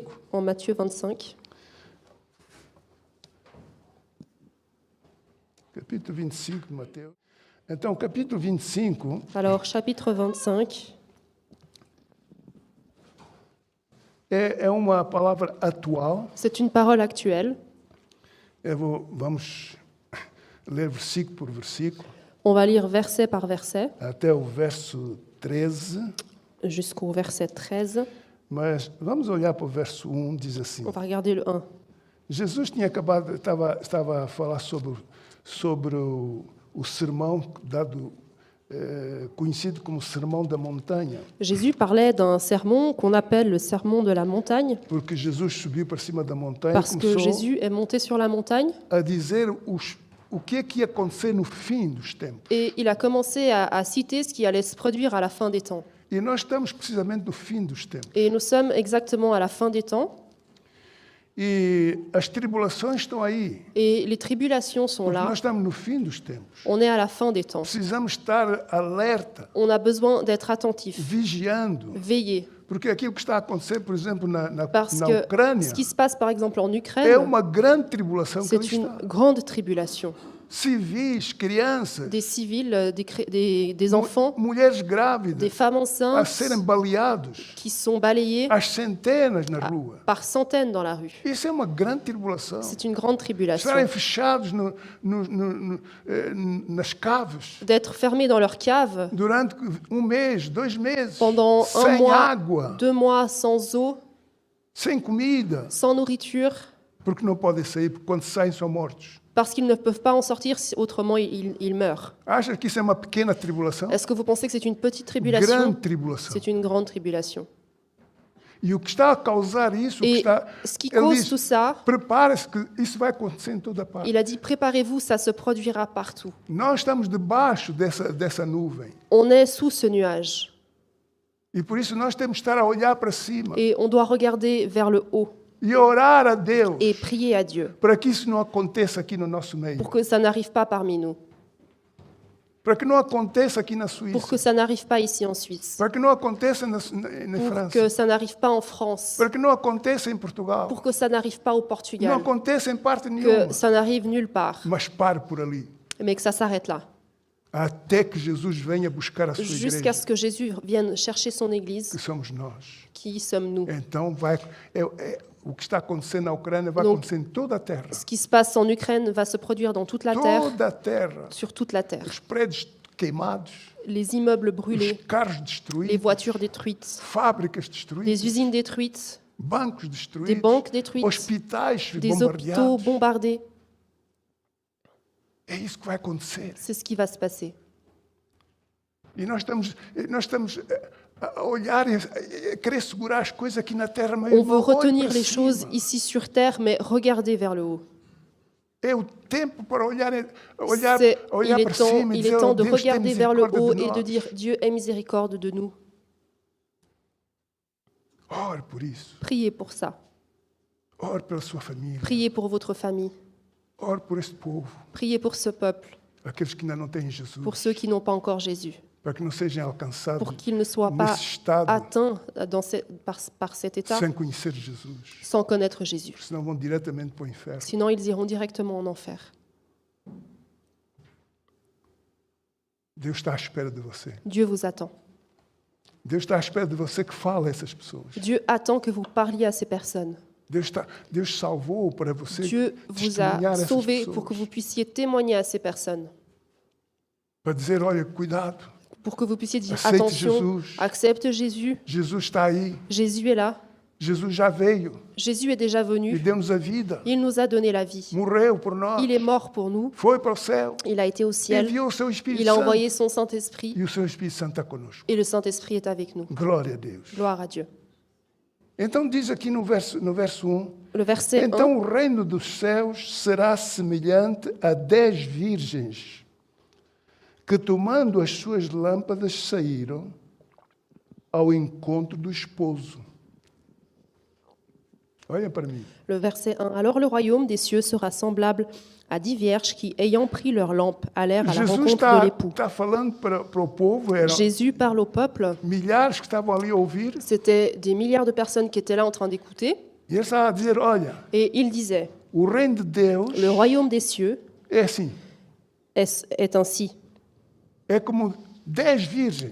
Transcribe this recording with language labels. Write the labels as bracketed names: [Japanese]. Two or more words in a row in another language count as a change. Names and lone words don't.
[French] ouvrez en Matthieu 25. [Portuguese] Capítulo 25 de Mateus. Então, capítulo 25 [French] Alors, chapitre 25, [Portuguese] é uma palavra atual. [French] c'est une parole actuelle. [Portuguese] Vamos ler versículo por versículo, [French] On va lire verset par verset [Portuguese] até o verso 13. [French] jusqu'au verset 13. [Portuguese] Mas vamos olhar para o verso 1, diz assim. [French] On va regarder le 1. [Portuguese] Jesus tinha acabado, estava a falar sobre o sermão dado, conhecido como Sermão da Montanha, [French] Jésus parlait d'un sermon qu'on appelle le sermon de la montagne, [Portuguese] porque Jesus subiu para cima da montanha e [French] parce que [Portuguese] começou [French] Jésus est monté sur la montagne [Portuguese] a dizer o que é que ia acontecer no fim dos tempos. [French] et il a commencé à citer ce qui allait se produire à la fin des temps. [Portuguese] E nós estamos precisamente no fim dos tempos. [French] Et nous sommes exactement à la fin des temps [Portuguese] E as tribulações estão aí, [French] et les tribulations sont [Portuguese] porque [French] là. [Portuguese] nós estamos no fim dos tempos. [French] On est à la fin des temps. [Portuguese] Precisamos estar alerta, [French] On a besoin d'être attentif, [Portuguese] vigiando, [French] veiller. [Portuguese] porque aquilo que está a acontecer, por exemplo, na [French] Parce que [Portuguese] Ucrânia, [French] ce qui se passe par exemple en [Portuguese] é [French] Ukraine, [Portuguese] uma grande tribulação que ali [French] c'est une [Portuguese] está. [French] grande tribulation. [Portuguese] Civis, crianças, [French] Des civils, des enfants, [Portuguese] mulheres [French] des [Portuguese] grávidas [French] femmes [Portuguese] a [French] enceintes [Portuguese] serem baleados [French] qui sont balayées [Portuguese] às centenas na rua. [French] par centaines dans la rue. [Portuguese] Isso é uma grande tribulação. [French] C'est une grande tribulation. [Portuguese] Estarem fechados nas caves [French] D'être fermés dans leur cave [Portuguese] durante mês, 2 meses, [French] pendant un [Portuguese] sem [French] mois, [Portuguese] água, [French] 2 mois sans eau, [Portuguese] sem comida, [French] sans nourriture, [Portuguese] porque não podem sair, porque quando saem são mortos. [French] parce qu'ils ne peuvent pas en sortir, autrement ils meurent. [Portuguese] Acha que isso é uma pequena tribulação? [French] Est-ce que vous pensez que c'est une petite tribulation? [Portuguese] Grande tribulação. [French] C'est une grande tribulation. [Portuguese] E o que está a causar isso, [French] Et ce qui [Portuguese] ele [French] cause [Portuguese] diz, [French] tout ça, [Portuguese] prepare-se que isso vai acontecer em toda parte. [French] il a dit, préparez-vous, ça se produira partout. [Portuguese] Nós estamos debaixo dessa nuvem. [French] On est sous ce nuage [Portuguese] E por isso nós temos que estar a olhar para cima [French] et on doit regarder vers le haut [Portuguese] e orar a Deus [French] et prier à Dieu [Portuguese] para que isso não aconteça aqui no nosso meio. [French] pour que ça n'arrive pas parmi nous, [Portuguese] Para que não aconteça aqui na Suíça. [French] pour que ça n'arrive pas ici en Suisse, [Portuguese] Para que não aconteça na [French] pour [Portuguese] França. [French] que ça n'arrive pas en France, [Portuguese] Para que não aconteça em Portugal. [French] pour que ça n'arrive pas au [Portuguese] Não [French] Portugal, [Portuguese] aconteça em parte nenhuma. [French] que ça n'arrive nulle part, [Portuguese] Mas pare por ali. [French] mais que ça s'arrête là, [Portuguese] Até que Jesus venha buscar a sua [French] jusqu'à [Portuguese] igreja. [French] ce que Jésus vienne chercher son Église. [Portuguese] Que somos nós. [French] Qui sommes-nous? [Portuguese] Então o que está acontecendo na Ucrânia vai [French] Donc, [Portuguese] acontecer em toda a terra. [French] Ce qui se passe en Ukraine va se produire dans toute la terre, [Portuguese] Toda a terra. [French] sur toute la terre. [Portuguese] Os prédios queimados. [French] Les immeubles [Portuguese] Os [French] brûlés, [Portuguese] carros [French] les [Portuguese] destruídos. [French] voitures détruites, [Portuguese] Fábricas [French] des [Portuguese] destruídas. [French] usines détruites, [Portuguese] Bancos [French] des [Portuguese] destruídos. [French] banques détruites, [Portuguese] Hospitais [French] des hôpitaux [Portuguese] bombardeados. [French] bombardés. [Portuguese] É isso que vai acontecer. [French] C'est ce qui va se passer. [Portuguese] E nós estamos a olhar e a querer segurar as coisas aqui na terra, mas [French] On veut [Portuguese] não olhe [French] retenir [Portuguese] para [French] les choses [Portuguese] cima. [French] ici sur terre, mais regardez vers le haut. [Portuguese] É o tempo para olhar [French] Il [Portuguese] para [French] est temps, [Portuguese] cima e [French] il est [Portuguese] dizer, [French] temps oh, de [Portuguese] Deus tem [French] regarder vers le [Portuguese] misericórdia [French] haut [Portuguese] de [French] et de [Portuguese] nós. [French] dire Dieu ait miséricorde de nous. [Portuguese] Ore por isso. [French] Priez pour ça. [Portuguese] Ore pela sua família. [French] Priez pour votre famille. [Portuguese] Ore por este povo. [French] Priez pour ce peuple, [Portuguese] Aqueles que ainda não têm Jesus. [French] pour ceux qui n'ont pas encore Jésus, [Portuguese] Para que não sejam alcançados [French] pour qu'ils ne soient pas [Portuguese] nesse estado [French] atteints par cet état [Portuguese] sem conhecer Jesus. [French] sans connaître Jésus. [Portuguese] Senão vão diretamente para o inferno. [French] Sinon, ils iront directement en enfer. [Portuguese] Deus está à espera de você. [French] Dieu vous attend. [Portuguese] Deus está à espera de você que fale a essas pessoas. [French] Dieu attend que vous parliez à ces personnes. [Portuguese] Deus salvou para você [French] Dieu vous [Portuguese] testemunhar a essas [French] sauvé [Portuguese] pessoas. [French] pour que vous puissiez témoigner à ces personnes, [Portuguese] Para dizer, olha, cuidado. [French] pour que vous puissiez dire [Portuguese] Aceite [French] attention, [Portuguese] Jesus. [French] accepte Jésus, [Portuguese] Jesus está aí. [French] Jésus est là, [Portuguese] Jesus já veio [French] Jésus est déjà [Portuguese] e [French] venu, [Portuguese] deu-nos a vida. [French] il nous a donné la vie, [Portuguese] Morreu por nós. [French] il est mort pour nous, [Portuguese] Foi para o céu. [French] il a été au ciel, [Portuguese] Enviou o seu Espírito [French] il a [Portuguese] Santo. [French] envoyé son Saint-Esprit [Portuguese] E o seu Espírito Santo está conosco. [French] et le Saint-Esprit est avec nous. [Portuguese] Glória a Deus. [French] Gloire à Dieu. [Portuguese] Então diz aqui no verso 1. [French] Le verset 1, [Portuguese] Então o reino dos céus será semelhante a 10 virgens que, tomando as suas lâmpadas, saíram ao encontro do esposo. Olha para mim. [French] Le verset 1. Alors le royaume des cieux sera semblable à 10 vierges qui, ayant pris leur lampe, allèrent à la [Portuguese] Jesus [French] rencontre de l'époux. [Portuguese] está falando para o povo, eram [French] Jésus parle au peuple. [Portuguese] milhares que estavam ali a ouvir, [French] C'était des milliards de personnes qui étaient là en train d'écouter. [Portuguese] e ele estava a dizer: olha, [French] Et il disait, [Portuguese] o reino de Deus [French] le royaume des cieux [Portuguese] é assim, [French] est ainsi. [Portuguese] é como 10 virgens